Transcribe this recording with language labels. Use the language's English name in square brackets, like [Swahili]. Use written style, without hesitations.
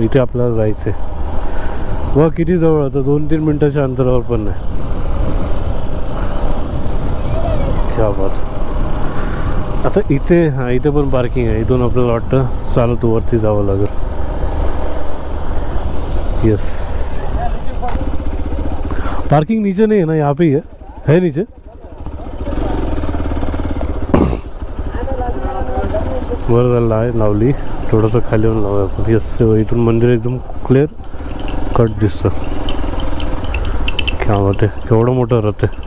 [Marathi] इथे आपल्याला जायचं आहे. बघा किती जवळ होतं, 2-3 मिनटाच्या अंतरावर पण नाही. [Hindi] क्या बात. [Marathi] आता इथे हां, इथे पण पार्किंग आहे. इथून आपल्याला वाटतं चालत वरती जावं लागेल. [Hindi] यस, पार्किंग नीचे नहीं है ना, यहाँ पे ही है नीचे. [Marathi] वर लावली, थोडंसं खाली येऊन लावूया आपण. यस, इथून मंदिर एकदम क्लिअर कट दिसतं. [Hindi] क्या होते, [Marathi] केवढं मोठं राहते.